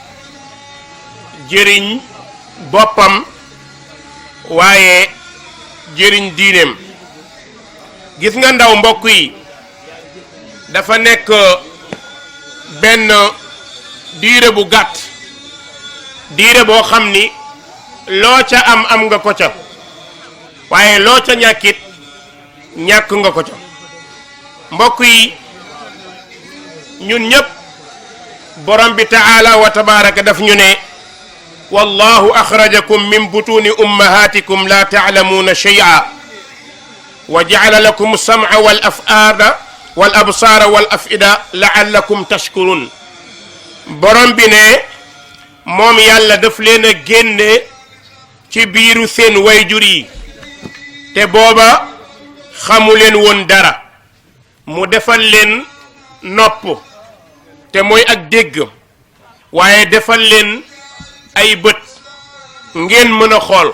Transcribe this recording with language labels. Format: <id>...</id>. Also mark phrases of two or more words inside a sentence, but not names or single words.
<wo>jëriñ boppam waaye jëriñ diineem gis nga ndaw mbokk yi dafa nekk benn diire bu gàtt diire boo xam ni loo ca am nga ko ca waaye loo ca ñàkkit ñàkk nga ko ca. mbokk yi ñun ñëpp borom bi</wo> <ar>تعالى وتبارك</ar> <wo>daf ñu ne</wo> <ar>والله أخرجكم من بطون أمهاتكم لا تعلمون شيئاً وجعل لكم السمع والأفئدة والأبصار والأفئدة لعلكم تشكرون.</ar> <wo>borom bi ne moom yàlla daf leen a génne ci biiru seen wayjur yi te booba xamu leen woon dara mu defal leen nopp te mooy ak dégg waaye defal leen ay bët ngeen mën a xool.</wo>